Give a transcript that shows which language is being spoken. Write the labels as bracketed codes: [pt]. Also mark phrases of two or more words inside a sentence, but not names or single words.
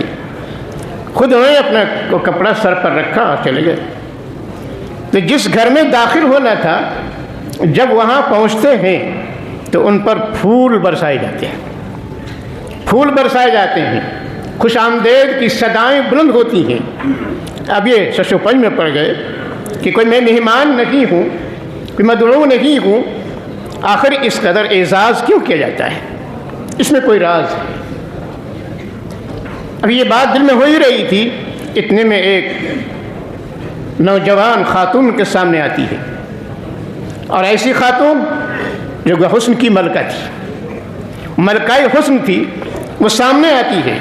[ur] خود انہوں نے اپنا کپڑا سر پر رکھا اور چلے گئے۔ تو جس گھر میں داخل ہونا تھا، جب وہاں پہنچتے ہیں تو ان پر پھول برسائے جاتے ہیں، خوش آمدید کی صدائیں بلند ہوتی ہیں۔ اب یہ شش و پنج میں پڑ گئے کہ کوئی میں مہمان نہیں ہوں، کوئی مدعو نہیں ہوں، آخر اس قدر اعزاز کیوں کیا جاتا ہے؟ اس میں کوئی راز ہے۔ اب یہ بات دل میں ہو ہی رہی تھی، اتنے میں ایک نوجوان خاتون کے سامنے آتی ہے، اور ایسی خاتون جو حسن کی ملکہ تھی، ملکہ حسن تھی، وہ سامنے آتی ہے۔